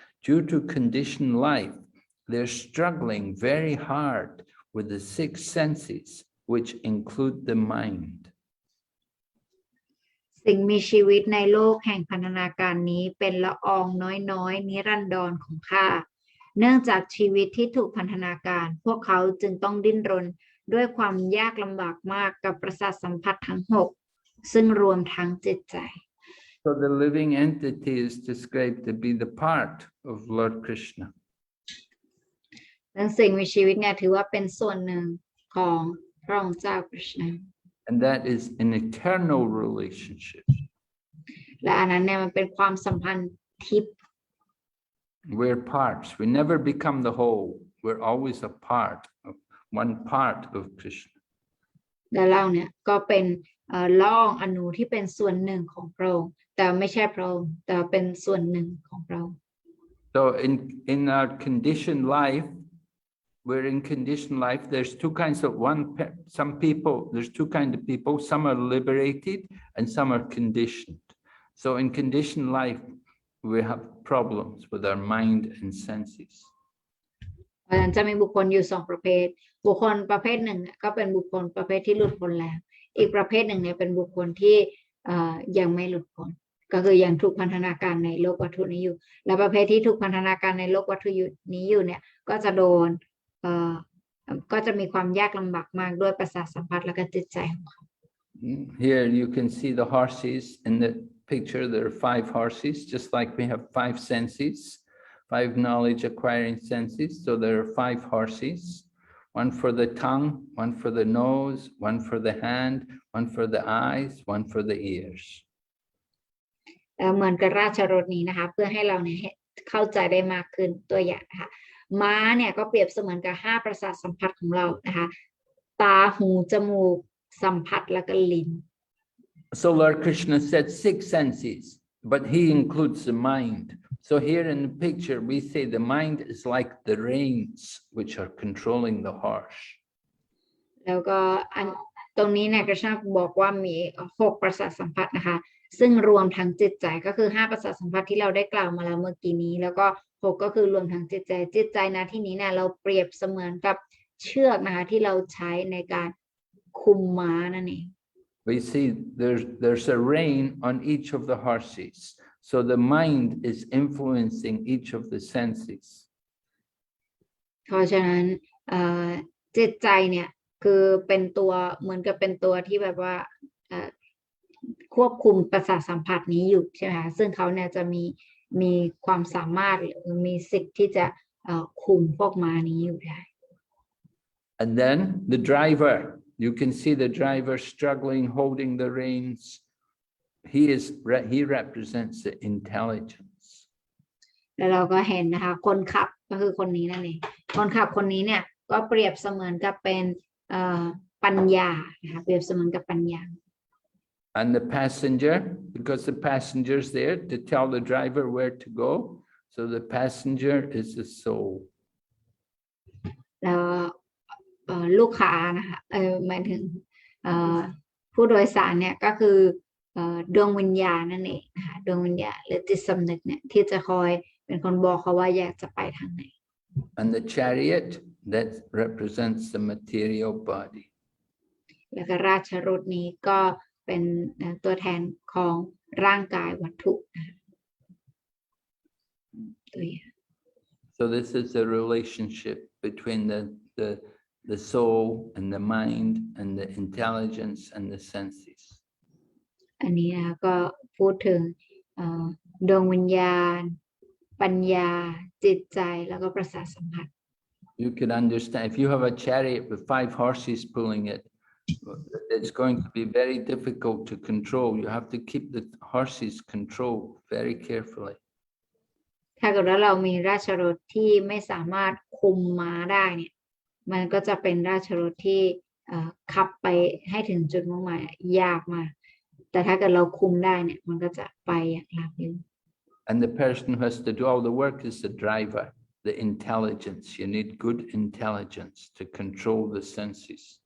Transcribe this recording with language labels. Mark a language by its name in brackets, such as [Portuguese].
[English] Due to conditioned life, they're struggling very hard with the 6 senses, which include the mind. [Thai] สิ่งมีชีวิตในโลกแห่งพันธนาการนี้เป็นละอองน้อยๆนิรันดรของข้าเนื่องจากชีวิตที่ถูกพันธนาการพวกเขาจึงต้องดิ้นรนด้วยความยากลำบากมากกับประสาทสัมผัสทั้ง 6ซึ่งรวมทั้งจิตใจ [English] So the living entity is described to be the part of Lord Krishna. [Thai] และสิ่งมีชีวิตเนี่ยถือว่าเป็นส่วนหนึ่งของพระองค์เจ้าคริชนา [English] And that is an eternal relationship. [Thai] และอันนั้นเนี่ยมันเป็นความสัมพันธ์ทิพย์ [English] We're parts. We never become the whole. We're always a part of one part of Krishna. [Thai] และเราเนี่ยก็เป็นละอองอนูที่เป็นส่วนหนึ่งของพระองค์แต่ไม่ใช่พระองค์แต่เป็นส่วนหนึ่งของพระองค์ [English] So in our conditioned life, we're in conditioned life. There's two kinds of some people, there's two kinds of people. Some are liberated and some are conditioned. So in conditioned life, we have problems with our mind and senses. [Thai] เพราะฉะนั้นจะมีบุคคลอยู่สองประเภทบุคคลประเภทหนึ่งก็เป็นบุคคลประเภทที่หลุดพ้นแล้วอีกประเภทหนึ่งเนี่ยเป็นบุคคลที่ยังไม่หลุดพ้นก็คือยังถูกพันธนาการในโลกวัตถุนี้อยู่และประเภทที่ถูกพันธนาการในโลกวัตถุนี้อยู่เนี่ยก็จะโดนก็จะมีความยากลำบากมากด้วยประสาทสัมผัสและก็จิตใจของเขา [English] Here you can see the horses in the picture. There are 5 horses, just like we have 5 senses, 5 knowledge acquiring senses. So there are 5 horses, one for the tongue, one for the nose, one for the hand, one for the eyes, one for the ears. [Thai] เหมือนกับราชรถนี้นะคะเพื่อให้เราเนี่ยเข้าใจได้มากขึ้นตัวอย่างนะคะม้าเนี่ยก็เปรียบเสมือนกับ5ประสาทสัมผัสของเรานะคะตาหูจมูกสัมผัสและก็ลิ้น [English] So Lord Krishna said 6 senses, but he includes the mind. So here in the picture, we say the mind is like the reins which are controlling the horse. [Thai] แล้วก็ตรงนี้เนี่ยกฤษณะบอกว่ามี6ประสาทสัมผัสนะคะซึ่งรวมทั้งจิตใจก็คือ5ประสาทสัมผัสที่เราได้กล่าวมาแล้วเมื่อกี้นี้แล้วก็6ก็คือรวมทั้งจิตใจนะที่นี้เนี่ยเราเปรียบเสมือนกับเชือกนะคะที่เราใช้ในการคุมม้านั่นเอง [English] We see there's a rein on each of the horses. So the mind is influencing each of the senses. [Thai] เพราะฉะนั้นจิตใจเนี่ยคือเป็นตัวเหมือนกับเป็นตัวที่แบบว่าควบคุมประสาทสัมผัสนี้อยู่ใช่ไหมคะซึ่งเขาเนี่ยจะมีความสามารถหรือมีสิทธิ์ที่จะคุมพวกม้านี้อยู่ได้ [English] And then the driver, you can see the driver struggling, holding the reins. He represents the intelligence. [Thai] แล้วเราก็เห็นนะคะคนขับก็คือคนนี้นั่นเองคนขับคนนี้เนี่ยก็เปรียบเสมือนกับเป็นปัญญานะคะเปรียบเสมือนกับปัญญา [English] And the passenger, because the passenger is there to tell the driver where to go. So the passenger is the soul. [Thai] แล้วลูกค้านะคะหมายถึงผู้โดยสารเนี่ยก็คือดวงวิญญาณนั่นเองนะคะดวงวิญญาณหรือจิตสำนึกเนี่ยที่จะคอยเป็นคนบอกเขาว่าอยากจะไปทางไหน [English] And the chariot, that represents the material body. [Thai] แล้วก็ราชรถนี้ก็เป็นตัวแทนของร่างกายวัตถุนะคะตัวอย่าง [English] So this is the relationship between the soul and the mind and the intelligence and the senses. [Thai] อันนี้นะคะก็พูดถึงดวงวิญญาณปัญญาจิตใจแล้วก็ประสาทสัมผัส [English] You could understand if you have a chariot with 5 horses pulling it, it's going to be very difficult to control. You have to keep the horses controlled very carefully. [Thai] ถ้าเกิดว่าเรามีราชรถที่ไม่สามารถคุมม้าได้เนี่ยมันก็จะเป็นราชรถที่ขับไปให้ถึงจุดมุ่งหมายยากมากแต่ถ้าเกิดเราคุมได้เนี่ยมันก็จะไปอย่างราบรื่น [English] And the person who has to do all the work is the driver, the intelligence. You need good intelligence to control the senses.